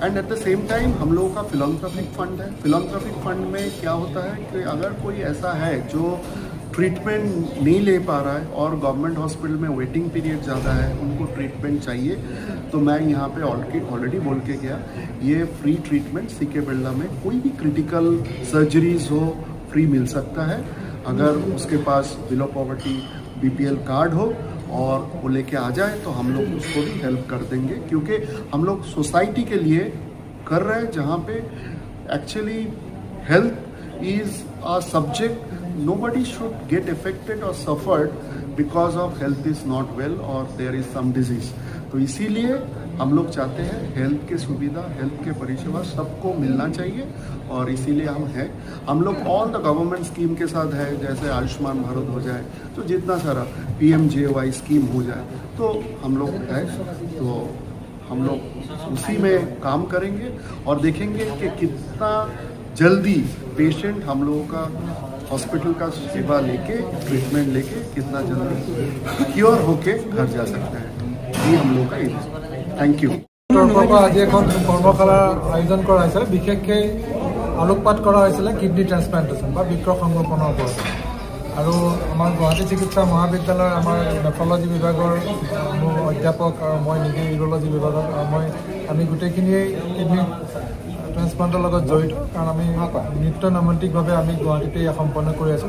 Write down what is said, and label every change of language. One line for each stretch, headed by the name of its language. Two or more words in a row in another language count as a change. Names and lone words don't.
English: and at the same time
Hindi: हम लोगों का
English: philanthropic fund
Hindi: है।
English: philanthropic fund
Hindi: में क्या होता है कि अगर कोई ऐसा है जो ट्रीटमेंट नहीं ले पा रहा है और
English: government hospital
Hindi: में
English: waiting period
Hindi: ज़्यादा है, उनको ट्रीटमेंट चाहिए, तो मैं यहाँ पे ऑलरेडी बोल के गया, ये
English: free treatment
Hindi: सीके बिरला में कोई भी
English: critical surgeries
Hindi: हो फ्री मिल सकता है, अगर उसके पास
English: below poverty BPL card
Hindi: हो और वो लेके आ जाए तो हम लोग उसको भी हेल्प कर देंगे। क्योंकि हम लोग सोसाइटी के लिए कर रहे हैं जहाँ पे
English: actually health is a subject, nobody should get affected or suffered because of health is not well or there is some disease।
Hindi: तो इसीलिए हम लोग चाहते हैं हेल्थ के सुविधा, हेल्थ के परिसेवा सबको मिलना चाहिए, और इसीलिए हम लोग
English: all the government scheme
Hindi: के साथ है, जैसे आयुष्मान भारत हो जाए, तो जितना सारा PMJY स्कीम हो जाए, तो हम लोग है, तो हम लोग उसी में काम करेंगे और देखेंगे कि कितना जल्दी पेशेंट हम लोगों का हॉस्पिटल का सेवा लेके ट्रीटमेंट लेके कितना जल्दी क्योर होके घर जा सकता है, ये हम लोग का
English: thank you.
Assamese: আজি এখন কৰ্মশালাৰ আয়োজন কৰা হৈছিল। বিশেষকৈ আলোকপাত কৰা হৈছিলে
English: kidney transplantation
Assamese: বা বৃক্ক সংৰোপণৰ ওপৰত। আৰু আমাৰ গুৱাহাটী চিকিৎসা মহাবিদ্যালয়ৰ আমাৰ নেফ্ৰলজি বিভাগৰ অধ্যাপক আৰু মই নিজে ইউৰলজি বিভাগত আমি গোটেইখিনিয়ে কিডনি ট্ৰান্সপ্লান্টৰ লগত জড়িত, কাৰণ আমি নিত্য নৈমিত্তিকভাৱে আমি গুৱাহাটীতে সম্পন্ন কৰি আছোঁ।